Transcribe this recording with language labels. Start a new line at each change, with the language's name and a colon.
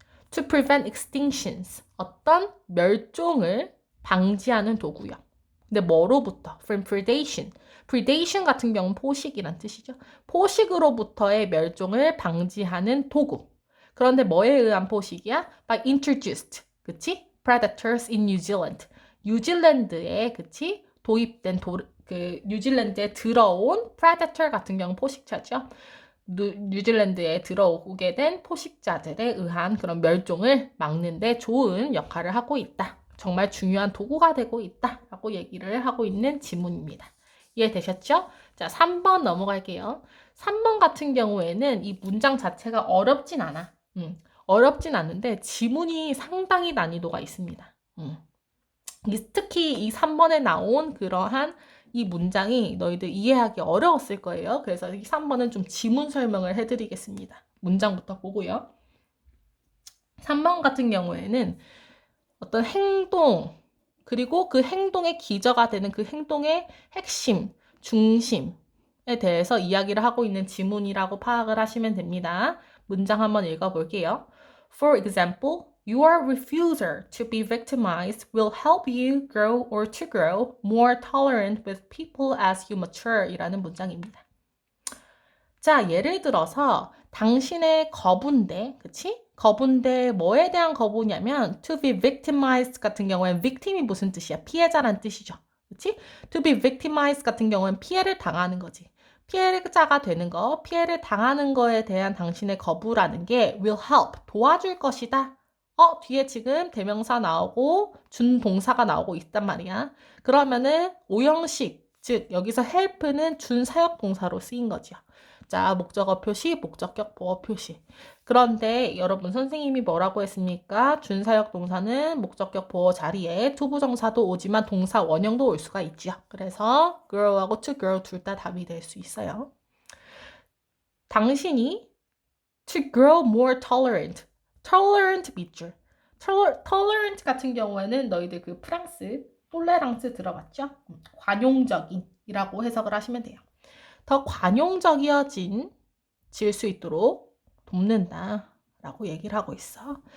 English: To prevent extinctions,
Korean: 어떤 멸종을 방지하는 도구요. 근데 뭐로부터?
English: From predation.
Korean: predation 같은 경우는 포식이란 뜻이죠. 포식으로부터의 멸종을 방지하는 도구. 그런데 뭐에 의한 포식이야?
English: By introduced,
Korean: 그치?
English: Predators in New Zealand.
Korean: 뉴질랜드에, 그치? 도입된 뉴질랜드에 들어온 predator 같은 경우 포식자죠. 뉴질랜드에 들어오게 된 포식자들에 의한 그런 멸종을 막는 데 좋은 역할을 하고 있다. 정말 중요한 도구가 되고 있다. 라고 얘기를 하고 있는 지문입니다. 이해되셨죠? 자, 3번 넘어갈게요. 3번 같은 경우에는 이 문장 자체가 어렵진 않아. 어렵진 않은데 지문이 상당히 난이도가 있습니다. 특히 이 3번에 나온 그러한 이 문장이 너희들 이해하기 어려웠을 거예요. 그래서 이 3번은 좀 지문 설명을 해드리겠습니다. 문장부터 보고요. 3번 같은 경우에는 어떤 행동, 그리고 그 행동의 기저가 되는 그 행동의 핵심, 중심에 대해서 이야기를 하고 있는 지문이라고 파악을 하시면 됩니다. 문장 한번 읽어볼게요.
English: For example, your refusal to be victimized will help you grow or to grow more tolerant with people as you mature
Korean: 이라는 문장입니다. 자, 예를 들어서 당신의 거부인데, 그치? 거부인데 뭐에 대한 거부냐면 to be victimized 같은 경우엔 victim이 무슨 뜻이야? 피해자란 뜻이죠. 그치? to be victimized 같은 경우엔 피해를 당하는 거지. 피해자가 되는 거, 피해를 당하는 거에 대한 당신의 거부라는 게 will help, 도와줄 것이다. 뒤에 지금 대명사 나오고 준동사가 나오고 있단 말이야. 그러면은 오형식, 즉 여기서 help는 준사역 동사로 쓰인 거죠. 자, 목적어 표시, 목적격 보어 표시. 그런데 여러분 선생님이 뭐라고 했습니까? 준사역 동사는 목적격 보어 자리에 투부정사도 오지만 동사 원형도 올 수가 있죠. 그래서 girl하고 to girl 둘 다 답이 될 수 있어요. 당신이
English: to grow more tolerant.
Korean: tolerant 밑줄. tolerant 같은 경우에는 너희들 그 프랑스 톨레랑스 들어봤죠? 관용적인이라고 해석을 하시면 돼요. 더 관용적이어진 질 수 있도록 돕는다 라고 얘기를 하고 있어.